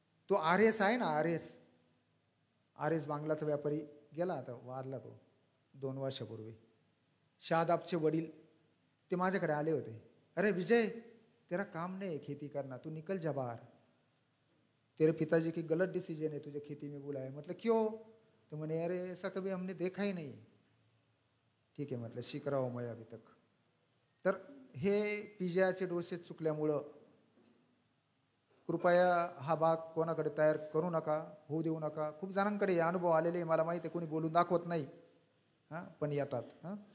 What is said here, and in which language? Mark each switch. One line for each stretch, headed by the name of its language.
Marathi: तो RS आहे ना, RS बांगलाचा व्यापारी गेला, आता वारला तो 2 वर्षापूर्वी. शादाबचे वडील ते माझ्याकडे आले होते.
Hindi: अरे विजय, तेरा काम नहीं है खेती करना, तू निकल जा बाहर, तेरे पिताजी की गलत डिसीजन है तुझे खेती में बुलाया.
Marathi: म्हटलं
Hindi: क्यों?
Marathi: तो म्हणे
Hindi: अरे ऐसा कभी हमने देखा ही नहीं.
Marathi: ठीक आहे म्हटलं,
Hindi: सीख रहा हूं मैं अभी तक.
Marathi: तर हे पिज्जाचे डोसेस चुकल्यामुळं कृपया हा बाग कोणाकडे तयार करू नका, होऊ देऊ नका. खूप जणांकडे अनुभव आलेले मला माहिती आहे, कोणी बोलून दाखवत नाही, पण येतात.